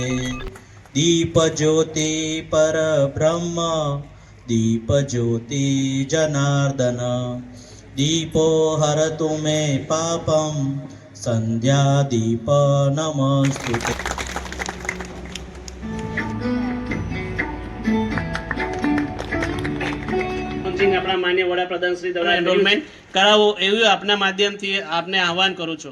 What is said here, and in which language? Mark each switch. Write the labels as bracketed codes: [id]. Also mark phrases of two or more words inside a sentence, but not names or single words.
[sa] दीपज्योति परब्रह्म दीपज्योति जनार्दन। दीपो हरतु मे पापं संध्या दीप नमस्तुते। [gu] આપણા માન્ય વડાપ્રધાન શ્રી દ્વારા એનરોલમેન્ટ કરાવો એવું આપના માધ્યમથી આપને આહવાન કરું છું।